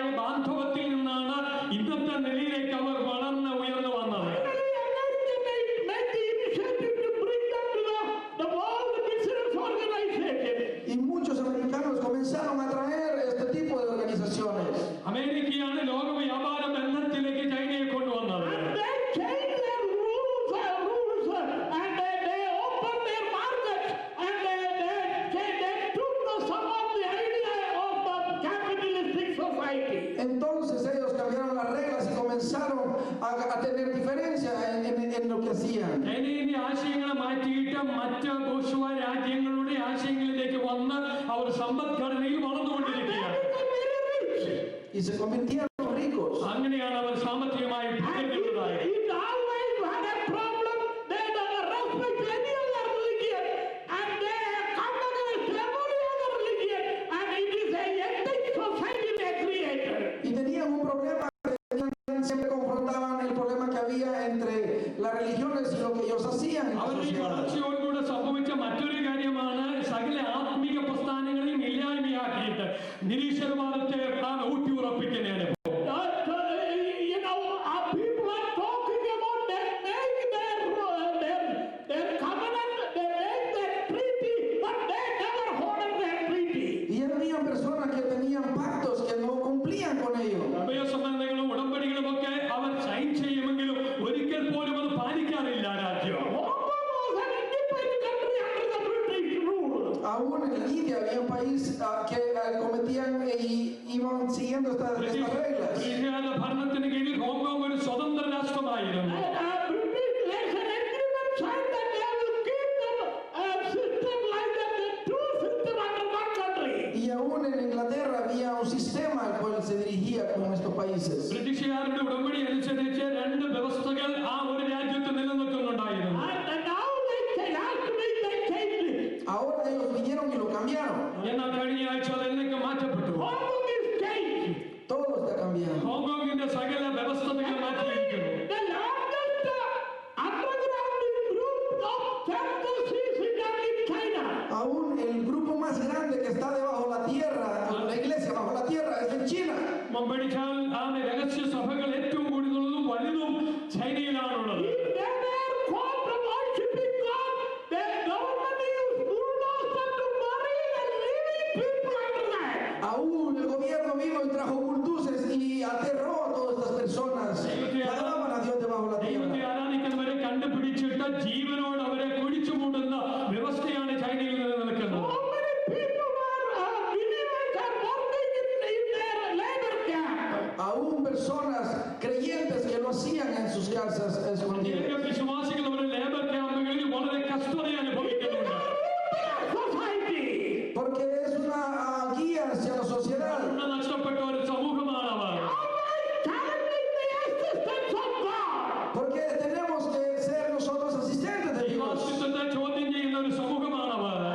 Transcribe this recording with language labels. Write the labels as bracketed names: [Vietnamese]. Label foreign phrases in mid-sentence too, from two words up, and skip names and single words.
[Malayalam] ബാന്ധവത്തിൽ നിന്നാണ് ഇന്നത്തെ നിലയിലേക്ക് അവർ വളർന്ന് ഉയർന്നു വന്നത്. [Spanish] Y muchos americanos comenzaron a traer este tipo de organizaciones. [Malayalam] അമേരിക്കയാണ് ലോക വ്യാപാര ബന്ധത്തിലേക്ക് ചൈനയെ കൊണ്ടുവന്നത്. [Spanish] Entonces ellos cambiaron las reglas y comenzaron a tener diferencia en lo que hacían. [Malayalam] ചൈനയുടെ ആശയങ്ങളെ മാറ്റിയിട്ട് മറ്റ് ബൂർഷ്വ രാജ്യങ്ങളുടെ ആശയങ്ങളിലേക്ക് വന്ന് അവർ സമ്പദ്ഘടനയിൽ വളർന്നുകൊണ്ടിരിക്കുകയാണ്. [Spanish] Y se convirtieron ricos. [Malayalam] അങ്ങനെയാണ് അവർ സാമ്പത്തികമായി ഭയങ്കരതായത്. [Spanish] Y tenían un problema, siempre confrontaban el problema que había entre las religiones y lo que ellos hacían en la [Malayalam] അവരുടെ ഈ [Spanish] sociedad. [Malayalam] വളർച്ചയോടുകൂടെ സംഭവിച്ച മറ്റൊരു കാര്യമാണ് സകല ആത്മീക പ്രസ്ഥാനങ്ങളെയും ഇല്ലായ്മയാക്കിയിട്ട് നിരീശ്വരവാദത്തെ ഊട്ടിയുറപ്പിക്കുന്ന അനുഭവം. [Spanish] Y había personas que tenían pactos que no cumplían con ellos. [Malayalam] അഭയസംബന്ധങ്ങളും ഉടമ്പടികളും ഒക്കെ അവർ സൈൻ ചെയ്യുമെങ്കിലും ഒരിക്കൽ പോലും അത് പാലിക്കാറില്ല രാജ്യം. [Spanish] Aún en India había un país que cometían y iban siguiendo estas reglas. [Malayalam] ബ്രിട്ടീഷുകാരുടെ ഭരണത്തിന് കീഴിൽ ഹോങ്കോങ് ഒരു സ്വതന്ത്ര രാഷ്ട്രമായിരുന്നു. [Spanish] Y aún en Inglaterra había un sistema al cual se dirigía con estos países. [Malayalam] ബ്രിട്ടീഷുകാരുടെ ഉടമ്പടി അനുസരിച്ച് രണ്ട് വ്യവസ്ഥകൾ ആ ഒരു രാജ്യത്ത് നിലനിൽക്കുന്നുണ്ടായിരുന്നു. [Spanish] Ahora ellos vinieron y lo cambiaron. [Malayalam] എന്നാൽ കഴിഞ്ഞ ആഴ്ച അതിലേക്ക് മാറ്റപ്പെട്ടു. [Spanish] Todo está cambiando. [Malayalam] ഹോങ്കോങ്ങിന്റെ സകല വ്യവസ്ഥകൾ മാറ്റിയിരിക്കുന്നു. [Spanish] Aún el grupo más grande que está debajo de la tierra, la iglesia bajo la tierra, es en China. [Malayalam] പഠിച്ചാൽ ആ രഹസ്യ സഭകൾ ഏറ്റവും കൂടുതലും വലുതും ചൈനയിലാണുള്ളത്. [Spanish] Aún el gobierno vino y trajo bulldozers y aterró a todas estas personas que adoraban a Dios debajo de la [Malayalam] ദൈവത്തെ [Spanish] tierra. [Malayalam] ആരാധിക്കുന്നവരെ കണ്ടുപിടിച്ചിട്ട് ജീവനോട് അവരെ കുഴിച്ചു മൂടുന്ന വ്യവസ്ഥയാണ് ചൈനയിൽ നിലനിൽക്കുന്നത്. [Spanish] Aún personas creyentes que lo hacían en sus casas escondidas. [Malayalam] വിശ്വാസികൾ അവരുടെ [English] labour camps [Malayalam] വളരെ കഷ്ടത അനുഭവിക്കുന്നുണ്ട്. [Spanish] Porque es una guía hacia la sociedad. [Malayalam] നഷ്ടപ്പെട്ട ഒരു സമൂഹമാണ് അവർ. [Spanish] Porque tenemos que ser nosotros asistentes de Dios. [Malayalam] ദൈവാസ്തിത്വത്തെ ചോദ്യം ചെയ്യുന്ന ഒരു സമൂഹമാണ് അവർ.